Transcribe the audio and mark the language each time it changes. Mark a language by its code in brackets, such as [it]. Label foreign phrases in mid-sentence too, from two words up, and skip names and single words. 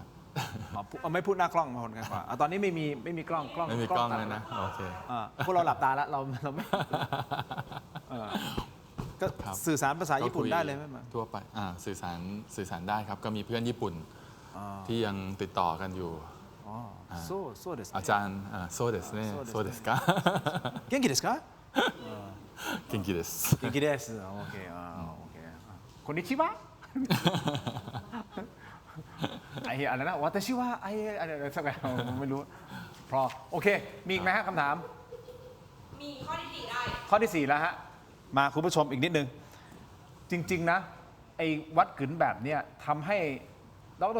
[th] ไม่พูดหน้ากล้องมาผ่อนคลายกว่าตอนนี้ไม่มีกล้อง ไม่มีกล้องเลยนะโอเค พวกเราหลับตาแล้วเราไม่ก็ ครับ สื่อสารภาษาญี่ปุ่น ก็คุ ได้เลยไหมมา ทั่วไปสื่อสารได้ครับ ก็มีเพื่อนญี่ปุ่นที่ยังติดต่อกันอยู่ [ja] そうですね อาจารย์そうですねそうですか元気ですか元気です元気です [th] โอเคโอเคこんにちはไอ้อะไรนะ [ja] 私は [th] ไอ้อะไรสักอย่างไม่รู้พอโอเคมีอีกไหมฮะคำถามมีข้อที่4ได้ข้อที่4แล้วฮะมาคุณผู้ชมอีกนิดนึงจริงๆนะไอ้วัดกึ๋นแบบเนี้ยทำให้ดร.